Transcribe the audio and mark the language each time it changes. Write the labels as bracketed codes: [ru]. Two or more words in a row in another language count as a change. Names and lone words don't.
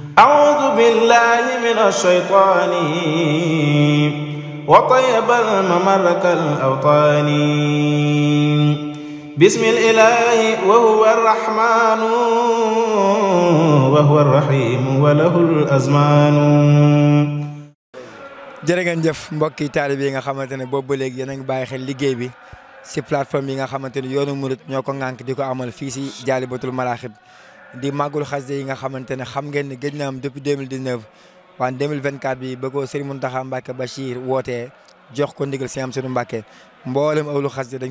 [ar] أعوذ بالله من الشيطان وطيب الممر كالأوطان بسم الإله وهو الرحمن وهو الرحيم وله الأزمان. [wo] jërë ngeen jëf mbokki taalibe yi nga xamante ne boobu ba léegi yéen a ngi bàyyi xel liggéey bi si plateforme yi nga xamante ni yoonu murit ñoo ko ŋànk di ko amal fii si Jaalibatul Maraaxib di màggul xasida yi nga xamante ne xam ngeen ne gëj na am depuis 2019 waaye 2024 bi ba ko Serigne Mountakha Mbacké Bachir wootee jox ko ndigal si am sunu Mbacké mboolem awlu xasida dañ